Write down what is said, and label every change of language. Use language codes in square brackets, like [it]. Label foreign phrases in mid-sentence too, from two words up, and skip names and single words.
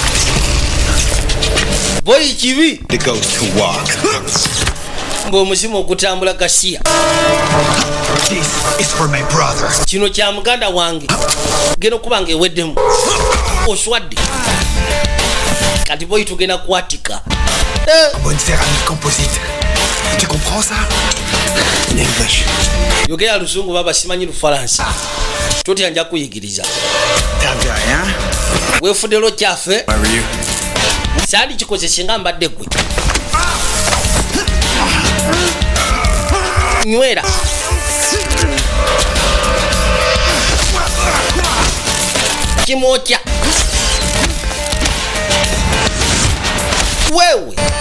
[lg] Boyi kibi. Ng'omuzimu ogutambula gasiya. Kino kya muganda wange. Genda okuba ng'eweddemu. Oswadde. Kati boyi tugenda kwatika. [fr] Bonne céramique composite. Tu comprends ça? [en] In English. [lg] Yogera luzungu baba simanyi Lufalansa. Totya nja kuyigiriza. [sw] Tabia, hein? [lg] Weefudde lo kyaffe. [en] Where were you? [lg] Sali kikozese nga mbadde gwe. Nywera. Kimwokya. [sw] Wewe.